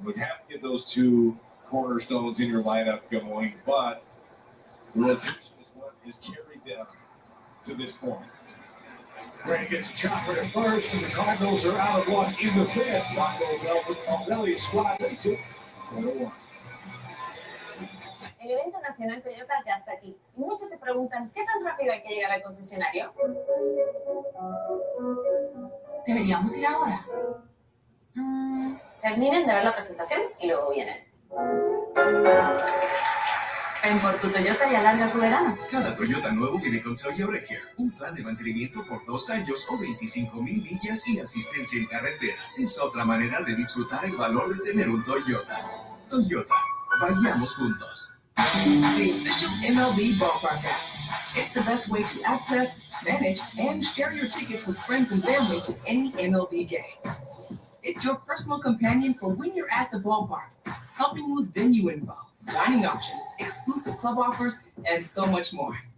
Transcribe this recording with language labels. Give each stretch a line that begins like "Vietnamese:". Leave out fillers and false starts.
English: We have to get those 2 cornerstones in your lineup going, but the rotation is what has carried them to this point. Gray gets a chopper to first, and the Cardinals are out of luck in the 5th. Rocco Belli squad leads it 4-1.
Spanish: El evento nacional Toyota ya está aquí. Y muchos se preguntan, ¿qué tan rápido hay que llegar al concesionario? ¿Deberíamos ir ahora? Terminen de ver la presentación y luego vienen. Ven por tu Toyota y alarga tu verano. Cada Toyota nuevo viene con Toyota Care, un plan de mantenimiento por 2 años o 25,000 millas y asistencia en carretera. Es otra manera de disfrutar el valor de tener un Toyota. Toyota, vayamos juntos.
English: The official MLB Ballpark app. It's the best way to access, manage, and share your tickets with friends and family to any MLB game. It's your personal companion for when you're at the ballpark, helping you with venue info, dining options, exclusive club offers, and so much more.